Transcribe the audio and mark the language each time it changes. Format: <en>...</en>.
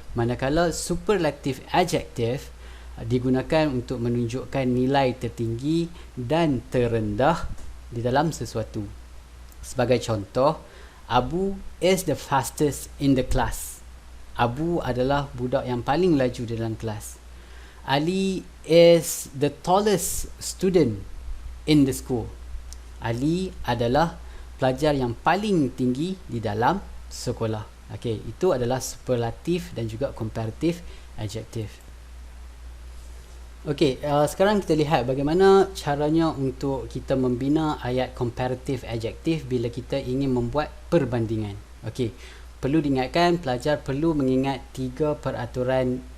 <ms>Manakala superlative adjective digunakan untuk menunjukkan nilai tertinggi dan terendah di dalam sesuatu. Sebagai contoh,</ms> <en>Abu is the fastest in the class.</en> <ms>Abu adalah budak yang paling laju dalam kelas.</ms> <en>Ali is the tallest student in the school.</en> <ms>Ali adalah pelajar yang paling tinggi di dalam sekolah. Okey, itu adalah superlatif dan juga comparative adjective. Okey, sekarang kita lihat bagaimana caranya untuk kita membina ayat comparative adjective bila kita ingin membuat perbandingan. Okey, perlu diingatkan, pelajar perlu mengingat 3 peraturan</ms>